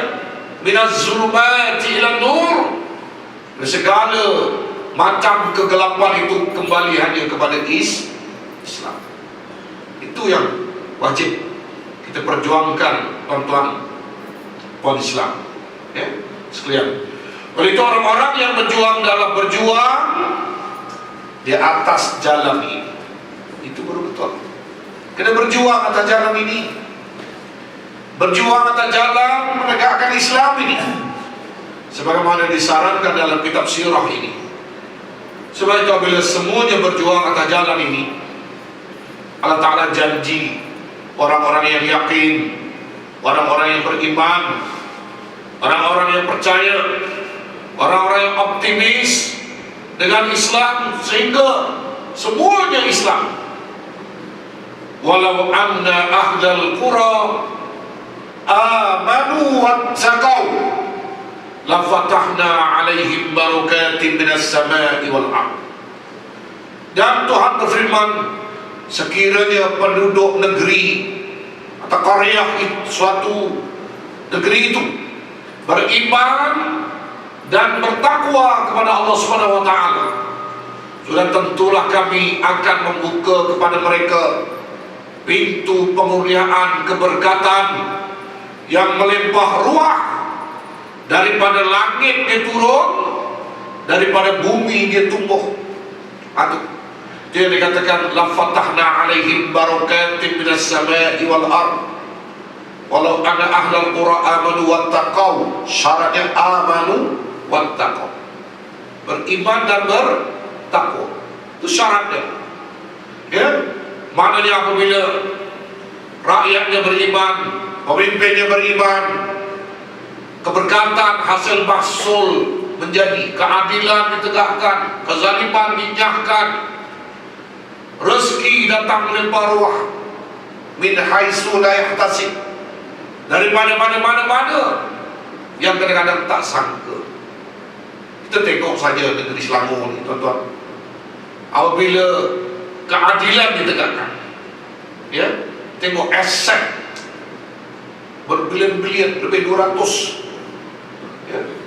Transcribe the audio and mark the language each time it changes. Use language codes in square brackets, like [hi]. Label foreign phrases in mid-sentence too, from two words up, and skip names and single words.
[ar] من الظلمات إلى النور. [ms] Segala macam kegelapan itu kembali hanya kepada Islam. Itu yang wajib kita perjuangkan, tuan-tuan, puan Islam, ya, sekalian. Oleh itu orang-orang yang berjuang di atas jalan ini, itu baru betul. Kena berjuang atas jalan ini, berjuang atas jalan menegakkan Islam ini, sebagaimana disarankan dalam kitab sirah ini. Sebab itu apabila semuanya berjuang atas jalan ini, Allah Ta'ala janji orang-orang yang yakin, orang-orang yang beriman, orang-orang yang percaya, orang-orang yang optimis dengan Islam, sehingga semuanya Islam. [ar] ولو أن أهل القرى آمنوا واتقوا لفتحنا عليهم بركات من السماء والأرض. [ms] Dan Tuhan berfirman, sekiranya penduduk negeri atau qaryah suatu negeri itu beriman dan bertakwa kepada Allah [ar] سبحانه وتعالى, [ms] sudah tentulah kami akan membuka kepada mereka pintu pengurniaan keberkatan yang melimpah ruah. Daripada langit dia turun, daripada bumi dia tumbuh. Dia dikatakan [ar] لفتحنا عليهم بركات من السماء والأرض. ولو أن أهل القرى آمنوا واتقوا. Syaratnya آمنوا واتقوا, [ms] beriman dan bertakwa. Itu syaratnya. Ya, maknanya apabila rakyatnya beriman, pemimpinnya beriman, keberkatan hasil mahsul menjadi, keadilan ditegakkan, kezaliman dinyahkan, rezeki datang melimpah ruah, [ar] من حيث لا يحتسب, [ms] dari mana-mana yang kadang-kadang tak sangka. Kita tengok saja negeri Selangor ni, tuan-tuan. Apabila keadilan ditegakkan, ya, tengok aset berbilion-bilion, lebih 200, ya.